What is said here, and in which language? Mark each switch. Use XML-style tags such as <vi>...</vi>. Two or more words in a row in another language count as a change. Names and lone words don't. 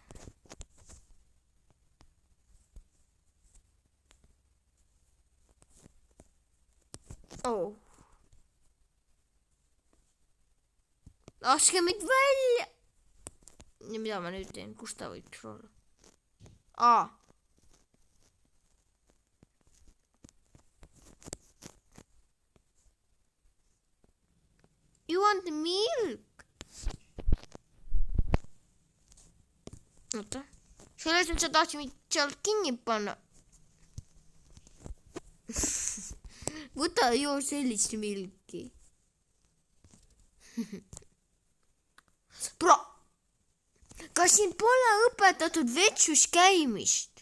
<et>Oh. Laske mind välja. Ja mida ma nüüd teen? Kus ta võiks olla? Aa.</et> <en>You want milk?</en> <et>Oota. Selles sa tahtsid mind sealt kinni panna. Võta joo sellist milki. Bro, kas sind pole õpetatud vetsus käimist?</et>